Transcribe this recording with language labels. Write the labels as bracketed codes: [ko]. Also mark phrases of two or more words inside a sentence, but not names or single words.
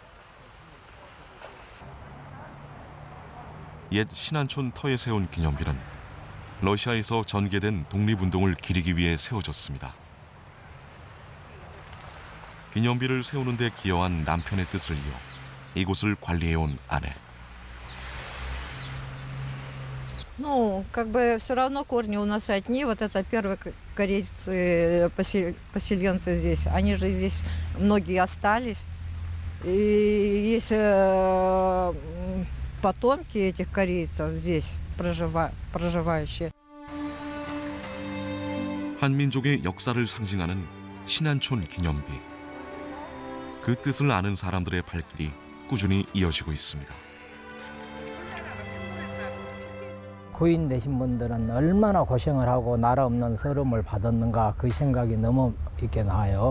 [ko] 옛 신안촌 터에 세운 기념비는 러시아에서 전개된 독립운동을 기리기 위해 세워졌습니다. 기념비를 세우는 데 기여한 남편의 뜻을 이어 이곳을 관리해온 아내. [ru] Ну, как бы все равно корни у нас одни. Вот это первые корейцы, поселенцы здесь. Они же здесь многие остались. И есть потомки этих корейцев здесь проживающие. [ko] 한민족의 역사를 상징하는 신안촌 기념비. 그 뜻을 아는 사람들의 발길이 꾸준히 이어지고 있습니다. 고인 되신 분들은 얼마나 고생을 하고 나라 없는 서름을 받았는가 그 생각이 너무 있게 나요.